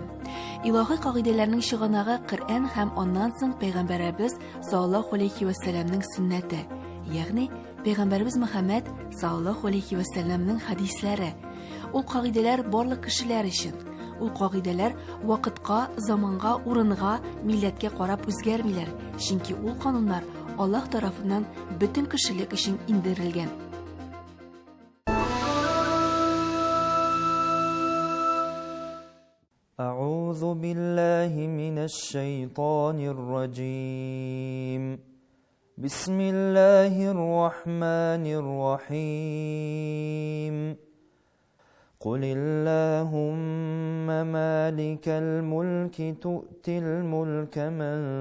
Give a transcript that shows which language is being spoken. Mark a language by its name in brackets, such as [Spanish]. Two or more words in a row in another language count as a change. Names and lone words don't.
[Tatar] Илаһи кагыйдәләрнең чыганагы Коръән һәм аннан соң Пәйгамбәребез [Arabic] صلى الله عليه وسلمның [Tatar] сөннәте, ягъни Пәйгамбәребез Мөхәммәд [Arabic] صلى الله عليه وسلمның [Tatar] хадисләре. Ул кагыйдәләр барлык кешеләр өчен. Ул кагыйдәләр вакытка, заманга, урынга, милләткә карап үзгәрмиләр, чөнки ул кануннар Аллаһ тарафыннан бөтен кешелек өчен индерелгән. [Arabic] أعوذ بالله من الشيطان الرجيم بسم الله الرحمن الرحيم قل اللهم مالك الملك تؤتي الملك من